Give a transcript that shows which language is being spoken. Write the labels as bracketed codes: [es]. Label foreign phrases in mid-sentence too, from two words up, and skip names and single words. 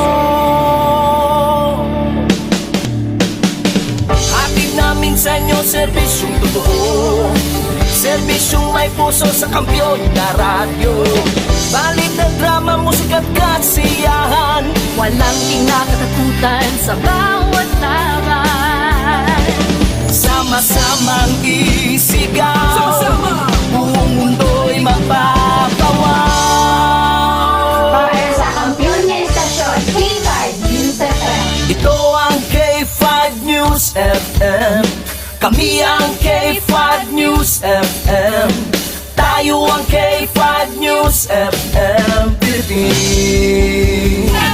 [tl] Hatid namin sa inyo serbisyong totoo, serbisyong may puso sa kampyon na radyo. Balit na drama, musika at kasiyahan, walang kinakatakutan sa bawat laban. Sama-samang isigaw, buong mundo'y magpapawaw. [hil] Para sa kampyon nga estasyon, K5 News FM. [tl] Ito ang K5 News FM. Kami ang K5 News FM. Tayo ang K5 News FM Philippines.